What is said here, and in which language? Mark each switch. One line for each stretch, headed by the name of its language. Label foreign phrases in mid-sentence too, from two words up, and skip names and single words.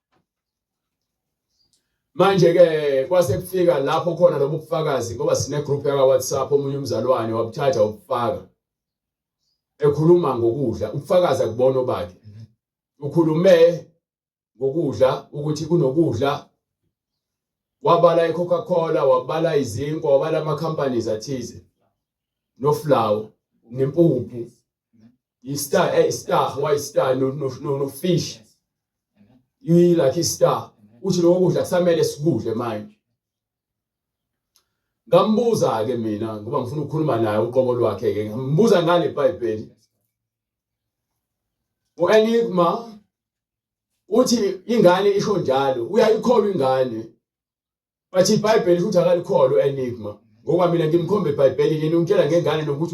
Zulu: manje ke kwase kufika lapho khona lobu bufakazi ngoba sine group yaka WhatsApp omunye umzalwane wabuthatha ubufaka ekhuluma ngokudla ubufakazi akubona bakhe ukhulume ngokudla ukuthi kunokudla wabala iCoca-Cola wabala izinkwa wabala ama companies athize no flour nempuphu
English: star white star no fish you like a star
Zulu: uthi lokho kudla kusamele sikudle manje ngambuza ke mina ngoba ngifuna ukukhuluma naye uqobo lwakhe ke ngambuza ngale iBhayibheli uEnigma uthi ingane isho njalo uyayikholwa ingane bathi iBhayibheli futhi akalikholwa uEnigma ngoba mina ngimkhombe iBhayibheli yena ungitshela ngengane nokuthi